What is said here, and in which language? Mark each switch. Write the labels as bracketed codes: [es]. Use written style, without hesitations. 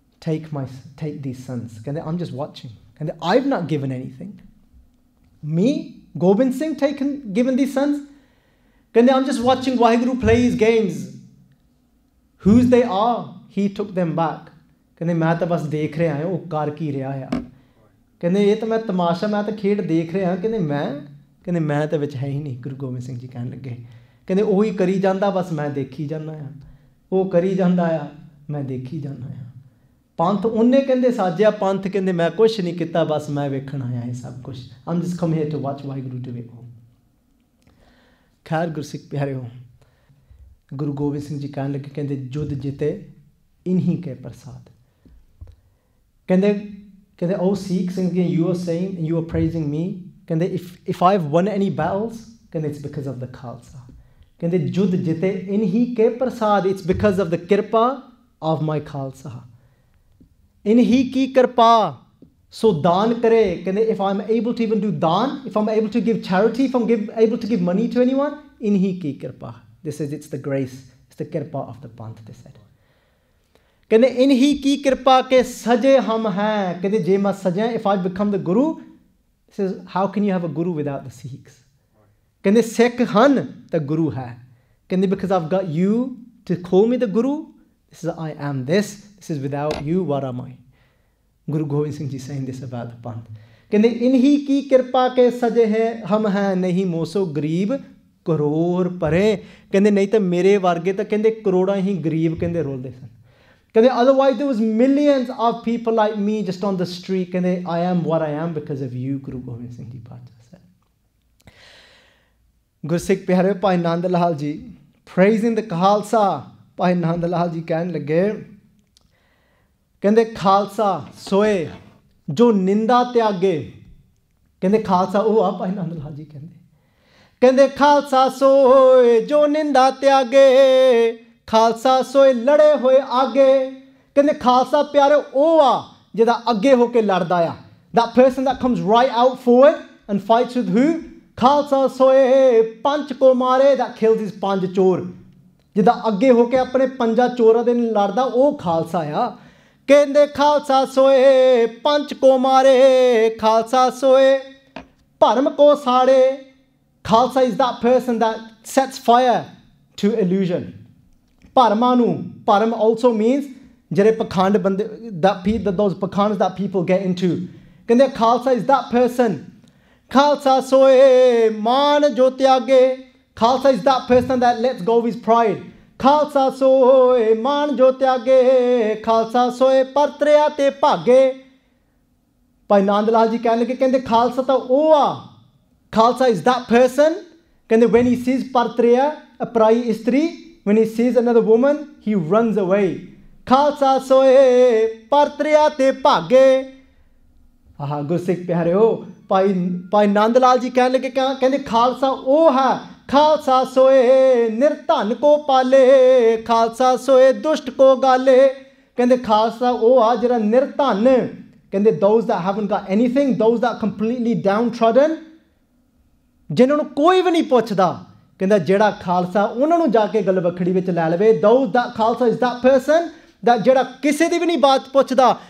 [en] take these sons. [pa] ਕਹਿੰਦੇ [en] I'm just watching. ਕਹਿੰਦੇ I've not given anything. Me, Gobind Singh, given these sons? [pa] ਕਹਿੰਦੇ [en] I'm just watching Waheguru play his games. Whose they are, he took them back. [pa] ਕਹਿੰਦੇ ਮੈਂ ਤਾਂ ਬਸ ਦੇਖ ਰਿਹਾ ਹਾਂ ਉਹ ਕਰ ਕੀ ਰਿਹਾ ਆ. ਕਹਿੰਦੇ ਇਹ ਤਾਂ ਮੈਂ ਤਮਾਸ਼ਾ, ਮੈਂ ਤਾਂ ਖੇਡ ਦੇਖ ਰਿਹਾ. ਕਹਿੰਦੇ ਮੈਂ ਤਾਂ ਵਿੱਚ ਹੈ ਹੀ ਨਹੀਂ. ਗੁਰੂ ਗੋਬਿੰਦ ਸਿੰਘ ਜੀ ਕਹਿਣ ਲੱਗੇ, ਕਹਿੰਦੇ ਉਹੀ ਕਰੀ ਜਾਂਦਾ, ਬਸ ਮੈਂ ਦੇਖੀ ਜਾਂਦਾ ਆ. ਉਹ ਕਰੀ ਜਾਂਦਾ ਆ, ਮੈਂ ਦੇਖੀ ਜਾਂਦਾ ਆ. ਪੰਥ ਉਹਨੇ ਕਹਿੰਦੇ ਸਾਜਿਆ, ਪੰਥ ਕਹਿੰਦੇ ਮੈਂ ਕੁਛ ਨਹੀਂ ਕੀਤਾ, ਬਸ ਮੈਂ ਵੇਖਣ ਆਇਆ ਇਹ ਸਭ ਕੁਛ. [en] I'm just come here to watch [pa] Waheguru [en] do it all. [pa] ਖੈਰ ਗੁਰਸਿੱਖ ਪਿਆਰਿਓ, ਗੁਰੂ ਗੋਬਿੰਦ ਸਿੰਘ ਜੀ ਕਹਿਣ ਲੱਗੇ, ਕਹਿੰਦੇ ਜੁੱਧ ਜਿੱਤੇ ਇਨਹੀ ਕੇ ਪ੍ਰਸਾਦ. ਕਹਿੰਦੇ [en] oh Sikh Singh, you are saying and you are praising me. [pa] ਕਹਿੰਦੇ [en] if I've won any battles, ਕਹਿੰਦੇ it's because of the Khalsa. [pa] ਕਹਿੰਦੇ ਜੁੱਧ ਜਿੱਤੇ ਇਨਹੀ ਕੇ ਪ੍ਰਸਾਦ, [en] it's because of the kirpa of my Khalsa. [pa] ਇਨਹੀ ਕੀ ਕਿਰਪਾ ਸੋ ਦਾਨ ਕਰੇ. ਕਹਿੰਦੇ [en] if I'm able to even do daan, if I'm able to give charity, if I'm able to give money to anyone, [pa] ਇਨਹੀ ਕੀ ਕਿਰਪਾ. [en] This is, it's the grace, it's the kirpa of the Panth, they said. [pa] ਕਹਿੰਦੇ ਇਨਹੀ ਕੀ ਕਿਰਪਾ ਕੇ ਸਜੇ ਹਮ ਹੈ. ਕਹਿੰਦੇ ਜੇ ਮੈਂ ਸਜਿਆ, [en] if I become the guru, this is, how can you have a guru without the Sikhs? [pa] ਕਹਿੰਦੇ ਸਿੱਖ ਹਨ ਤਾਂ ਗੁਰੂ ਹੈ. ਕਹਿੰਦੇ [en] because I've got you to call me the guru, this is I am this is without you, what am I? Guru Gobind Singh ji saying this about the Panth. [pa] ਕਹਿੰਦੇ ਇਨਹੀ ਕੀ ਕਿਰਪਾ ਕੇ ਸਜੇ ਹੈ ਹਮ ਹੈ, ਨਹੀਂ ਮੋਸੋ ਗਰੀਬ ਕਰੋੜ ਪਰੇ. ਕਹਿੰਦੇ ਨਹੀਂ ਤਾਂ ਮੇਰੇ ਵਰਗੇ ਤਾਂ ਕਹਿੰਦੇ ਕਰੋੜਾਂ ਹੀ ਗਰੀਬ ਕਹਿੰਦੇ ਰੋਲਦੇ ਸਨ. ਕਹਿੰਦੇ [en] otherwise there was millions of people like me just on the street. [pa] ਕਹਿੰਦੇ [en] I am what I am because of you, Guru Gobind Singh ji Pacha said. [pa] ਗੁਰਸਿੱਖ ਪਿਆਰੇ, Bhai Nand Lal ji [en] praising the Khalsa, [pa] Bhai Nand Lal ji ਕਹਿਣ ਲੱਗੇ, ਕਹਿੰਦੇ ਖਾਲਸਾ ਸੋਏ ਜੋ ਨਿੰਦਾ ਤਿਆਗੇ. ਕਹਿੰਦੇ ਖਾਲਸਾ ਉਹ ਆ, ਭਾਈ ਨੰਦ ਲਾਲ ਜੀ ਕਹਿੰਦੇ ਖਾਲਸਾ ਸੋਏ ਜੋ ਨਿੰਦਾ ਤਿਆਗੇ, ਖਾਲਸਾ ਸੋਏ ਲੜੇ ਹੋਏ ਆਗੇ. ਕਹਿੰਦੇ ਖਾਲਸਾ ਪਿਆਰੇ ਉਹ ਆ ਜਿਹਦਾ ਅੱਗੇ ਹੋ ਕੇ ਲੜਦਾ ਆ. [en] that person that comes right out forward and fights with who? [pa] Khalsa ਸੋਏ ਪੰਜ ਕੋ ਮਾਰੇ, [en] that kills his [pa] ਪੰਜ ਚੋਰ. ਜਿਹਦਾ ਅੱਗੇ ਹੋ ਕੇ ਆਪਣੇ ਪੰਜਾਂ ਚੋਰਾਂ ਦੇ ਨਾਲ ਲੜਦਾ, ਉਹ ਖਾਲਸਾ ਆ. ਕਹਿੰਦੇ ਖਾਲਸਾ ਸੋਏ ਪੰਜ ਕੋ ਮਾਰੇ, ਖਾਲਸਾ ਸੋਏ ਭਰਮ ਕੋ ਸਾੜੇ. [en] Khalsa is that person that sets fire to illusion. [pa] ਭਰਮਾਂ ਨੂੰ, [en] bharam also means [pa] ਜਿਹੜੇ ਪਖੰਡ ਬੰਦੇ, [en] those pakhans that people get into. [pa] ਕਹਿੰਦੇ Khalsa [en] is that person. [pa] Khalsa ਸੋਏ ਮਾਨ ਜੋ ਤਿਆਗੇ. [en] Khalsa is that person that lets go of his pride. [pa] Khalsa ਸੋਏ ਮਾਨ ਜੋ ਤਿਆਗੇ, ਖਾਲਸਾ ਸੋਏ ਪਰਤਰਿਆ ਤੇ ਭਾਗੇ. ਭਾਈ ਨੰਦ ਲਾਲ ਜੀ ਕਹਿਣ ਲੱਗੇ, ਕਹਿੰਦੇ ਖਾਲਸਾ ਤਾਂ ਉਹ ਆ. [en] Khalsa is that person. [pa] ਕਹਿੰਦੇ [en] when he sees partriya, a [pa] ਪਰਾਈ ਇਸਤਰੀ, [en] when he sees another woman, he runs away. [pa] Khalsa ਸੋਏ ਪਰਤਰਿਆ ਤੇ ਭਾਗੇ. ਆਹ ਗੁਰਸਿੱਖ ਪਿਆਰਿਓ, ਭਾਈ ਨੰਦ ਲਾਲ ਜੀ ਕਹਿਣ ਲੱਗੇ, ਕਹਿੰਦੇ ਖਾਲਸਾ ਉਹ ਹੈ. ਖਾਲਸਾ ਸੋਏ ਨਿਰਧਨ ਕੋ ਪਾਲੇ, ਖਾਲਸਾ ਸੋਏ ਦੁਸ਼ਟ ਕੋ ਗਾਲੇ. ਕਹਿੰਦੇ ਖਾਲਸਾ ਉਹ ਆ ਜਿਹੜਾ ਨਿਰਧਨ. ਕਹਿੰਦੇ [en] those that haven't got anything, those that completely downtrodden, [pa] ਜਿਨ੍ਹਾਂ ਨੂੰ ਕੋਈ ਵੀ ਨਹੀਂ ਪੁੱਛਦਾ. ਕਹਿੰਦਾ ਜਿਹੜਾ ਖਾਲਸਾ ਉਹਨਾਂ ਨੂੰ ਜਾ ਕੇ ਗਲਵਖੜੀ ਵਿੱਚ ਲੈ ਲਵੇ. [en] those that Khalsa is that person that [pa] ਜਿਹੜਾ ਕਿਸੇ ਦੀ ਵੀ ਨਹੀਂ ਬਾਤ ਪੁੱਛਦਾ.